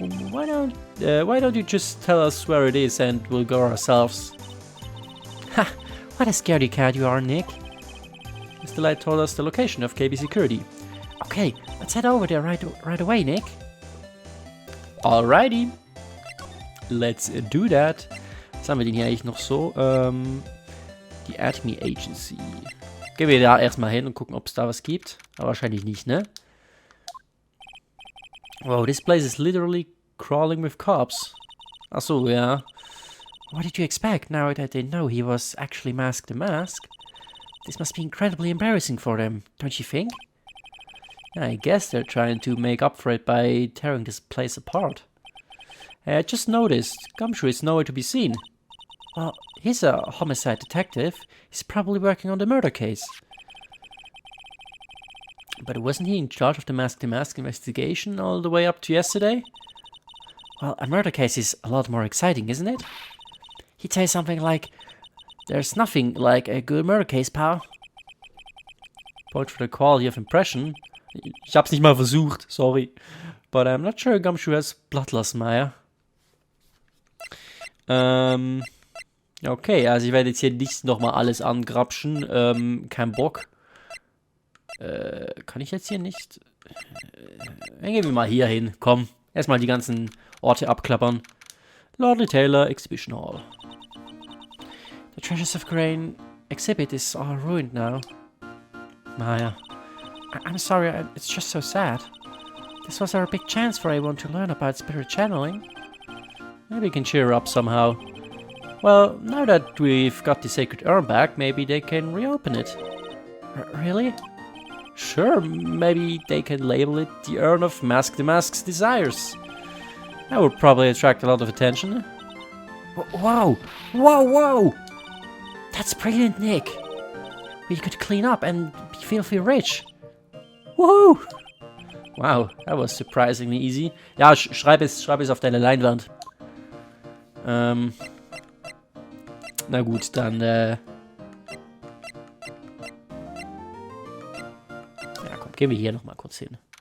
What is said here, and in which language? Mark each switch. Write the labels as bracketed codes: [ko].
[en] Why don't you just tell us where it is and we'll go ourselves? Ha! What a scaredy cat you are, Nick. Mr. Light told us the location of KB Security. Okay, let's head over there right away, Nick. Alrighty. Let's do that. [de] Was haben wir denn hier eigentlich noch so? Die Atomy Agency. Gehen wir da erstmal hin und gucken, ob es da was gibt. Aber wahrscheinlich nicht, ne? [en] Wow, this place is literally crawling with cops. [de] Ach so, ja. [en] What did you expect now that they know he was actually masked the mask? This must be incredibly embarrassing for them, don't you think? I guess they're trying to make up for it by tearing this place apart. I just noticed, Gumshoe is nowhere to be seen. Well, he's a homicide detective. He's probably working on the murder case. But wasn't he in charge of the mask-to-mask investigation all the way up to yesterday? Well, a murder case is a lot more exciting, isn't it? He'd say something like, "There's nothing like a good murder case, pal." Point for the quality of impression. [de] Ich hab's nicht mal versucht, sorry. [en] But I'm not sure Gumshoe has bloodlust, Maya. [de] Okay, also ich werde jetzt hier nicht nochmal alles angrapschen. Kein Bock. Kann ich jetzt hier nicht? Dann gehen wir mal hier hin. Komm, erstmal die ganzen Orte abklappern. [en] Lordly Taylor Exhibition Hall. The Treasures of Grain exhibit is all ruined now. Maya. I'm sorry, it's just so sad. This was our big chance for everyone to learn about spirit channeling. Maybe we can cheer her up somehow. Well, now that we've got the Sacred Urn back, maybe they can reopen it. Really? Sure, maybe they can label it the Urn of Mask the Mask's Desires. That would probably attract a lot of attention. Whoa! Whoa, whoa! That's brilliant, Nick. We could clean up and be filthy rich. Woohoo! Wow, that was surprisingly easy. [de] Ja, schreib es auf deine Leinwand. Na gut, dann ja komm, gehen wir hier nochmal kurz hin.